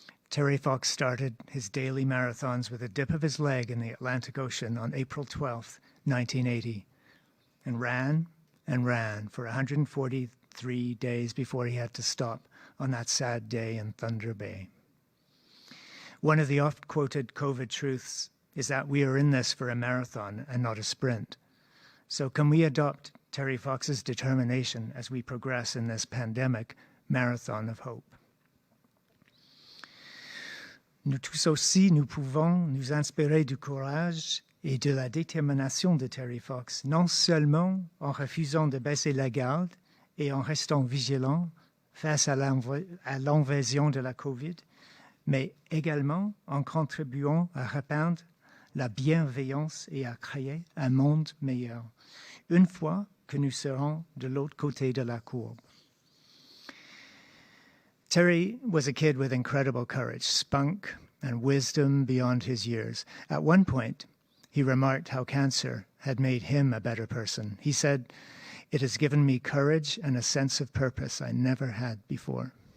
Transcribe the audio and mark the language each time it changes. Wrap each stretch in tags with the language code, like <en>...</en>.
<en>Terry Fox started his daily marathons with a dip of his leg in the Atlantic Ocean on April 12, 1980, and ran for 143 days before he had to stop on that sad day in Thunder Bay. One of the oft-quoted COVID truths is that we are in this for a marathon and not a sprint. So can we adopt Terry Fox's determination as we progress in this pandemic marathon of hope?</en> <fr>Nous tous aussi, nous pouvons nous inspirer du courage et de la détermination de Terry Fox, non seulement en refusant de baisser la garde et en restant vigilants face à l'invasion de la COVID, mais également en contribuant à répandre la bienveillance et à créer un monde meilleur, une fois que nous serons de l'autre côté de la courbe.</fr> <en>Terry was a kid with incredible courage, spunk, and wisdom beyond his years. At one point, he remarked how cancer had made him a better person. He said, "It has given me courage and a sense of purpose I never had before."</en>